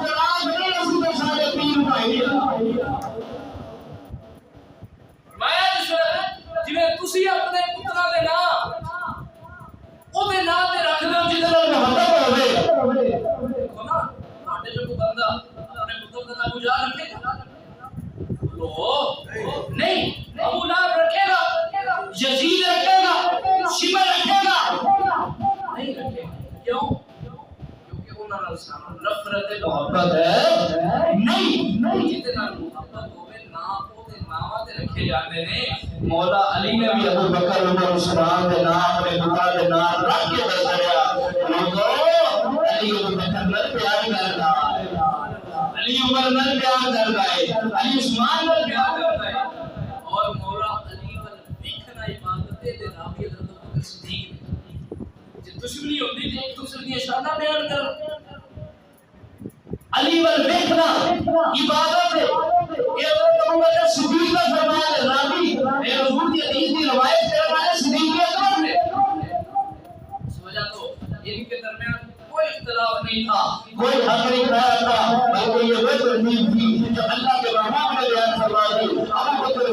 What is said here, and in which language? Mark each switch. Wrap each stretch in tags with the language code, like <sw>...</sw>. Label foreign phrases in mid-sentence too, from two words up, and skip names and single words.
<pa>تسی اپنے پترا دے نام او دے نام تے رکھ لو جے محبت ہوے دیکھو نا تواڈے جو کوئی بندہ اپنے پتر دا نام جا رکھے گا لو نہیں ابو لہب رکھے گا یزید رکھے گا شیبہ رکھے گا نہیں رکھے گا کیوں کیونکہ انہاں نال سانو نفرت محبت ہے نہیں جتے نال محبت ہوے نا او دے نام تے رکھے جاندے نے مولا علی نے بھی ابو بکر عمر عثمان دے نام اپنے پتا دے نام رکھ کے دسیا لوگوں علی ابو بکر نال پیار کردا علی عمر نال پیار کردا ہے علی عثمان نال پیار کردا ہے اور مولا علی ول دیکھنا عبادت دے نام بھی حضرت ابو بکر صدیق جے دشمنی ہوندی تے ایک دوسرے دی شاناں بیان کر علی ول دیکھنا عبادت ہے یہ حضرت ابو</pa> <ur>بکر صدیق کا فرمان ہے راوی اے حضور کی حدیث کی روایت کرنے والے صدیق اکبر نے اس وجہ تو ان کے درمیان کوئی اختلاف نہیں تھا کوئی حق نہیں کھایا تھا بلکہ یہ وہ ترتیب تھی جو اللہ کے رحمان نے بیان فرما دی ابو بکر</ur>